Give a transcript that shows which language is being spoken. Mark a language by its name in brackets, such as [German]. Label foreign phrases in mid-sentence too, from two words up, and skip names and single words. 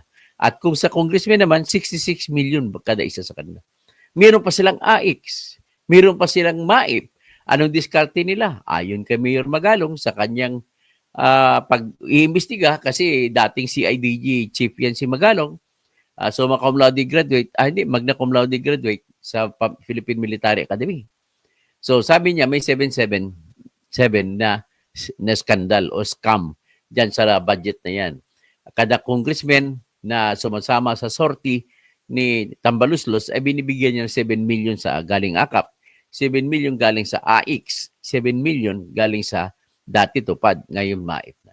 [Filipino] At kung sa congressman naman, 66 million kada isa sa kanila. Meron pa silang AX, meron pa silang MAIP. Anong diskarte nila? Ayon kay Mayor Magalong sa kanyang pag-iimbestiga kasi dating CIDG chief yan si Magalong. [English] So [Latin] cum laude [English] graduate, [Latin] magna cum laude [English] graduate sa Philippine Military Academy. [Filipino] So sabi niya may 777 na skandal o scam diyan sa budget na yan. Kada congressman na sumasama sa sortie ni Tambaluslos ay binibigyan niya ng 7 million sa galing AKAP, 7 million galing sa AX, 7 million galing sa dati tupad, ngayon MAIP na.